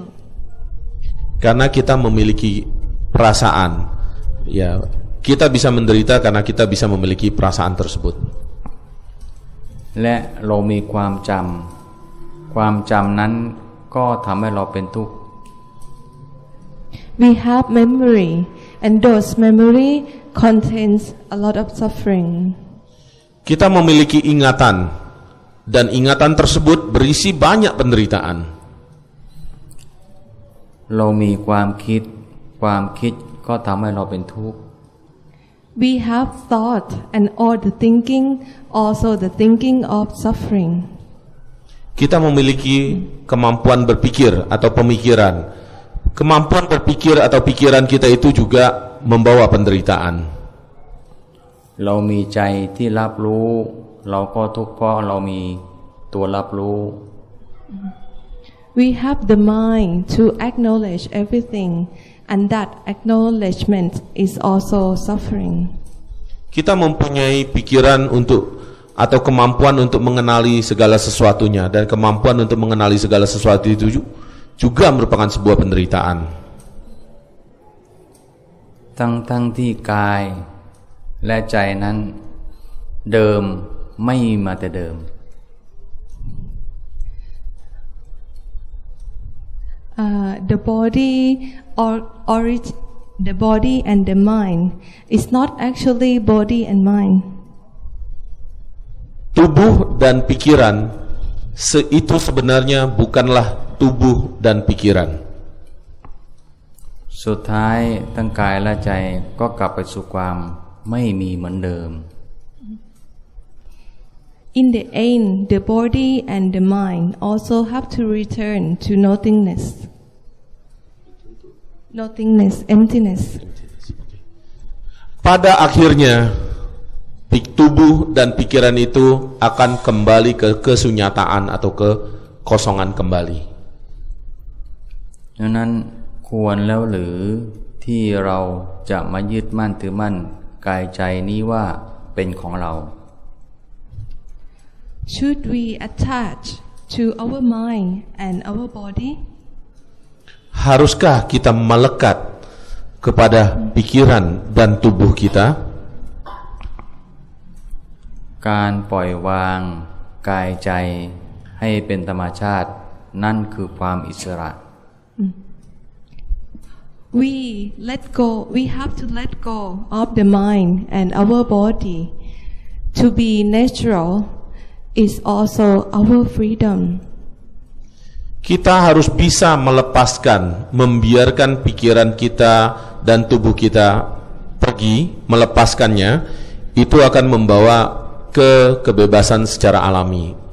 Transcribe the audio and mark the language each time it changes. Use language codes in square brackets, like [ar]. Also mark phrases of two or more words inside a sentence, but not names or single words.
[id] Karena kita memiliki perasaan, ya kita bisa menderita karena kita bisa memiliki perasaan tersebut. [th] และเรามีความจำนั้นก็ทำให้เราเป็นทุกข์ [en] We have memory and those memory contains a lot of suffering. [id] Kita memiliki ingatan dan ingatan tersebut berisi banyak penderitaan. [th] เรามีความคิดก็ทำให้เราเป็นทุกข์ [en] We have thought and all the thinking, also the thinking of suffering. [id] Kita memiliki kemampuan berpikir atau pemikiran. Kemampuan berpikir atau pikiran kita itu juga membawa penderitaan. [th] เรามีใจที่รับรู้เราก็ทุกข์เพราะเรามีตัวรับรู้ [en] We have the mind to acknowledge everything, and that acknowledgement is also suffering. [id] Kita mempunyai pikiran untuk atau kemampuan untuk mengenali segala sesuatunya, dan kemampuan untuk mengenali segala sesuatu itu juga merupakan sebuah penderitaan. [th] ทั้งที่กายและใจนั้นเดิมไม่มีมาแต่เดิม [en] The body and the mind is not actually body and mind. [id] Tubuh dan pikiran itu sebenarnya bukanlah tubuh dan pikiran. [th] สุดท้ายทั้งกายและใจก็กลับไปสู่ความไม่มีเหมือนเดิม [en] In the end, the body and the mind also have to return to nothingness. Nothingness, emptiness. [id] Pada akhirnya, tubuh dan pikiran itu akan kembali ke kesunyataan atau ke kosongan kembali. [th] ดังนั้นควรแล้วหรือที่เราจะมายึดมั่นถือมั่นกายใจนี้ว่าเป็นของเรา [en] Should we attach to our mind and our body? [id] Haruskah kita melekat kepada pikiran dan tubuh kita? [th] การปล่อยวางกายใจให้เป็นธรรมชาตินั่นคือความอิสระ [en] We have to let go of the mind and our body. To be natural is also our freedom. [id] Kita harus bisa melepaskan, membiarkan pikiran kita dan tubuh kita pergi, melepaskannya, itu akan membawa ke kebebasan secara alami.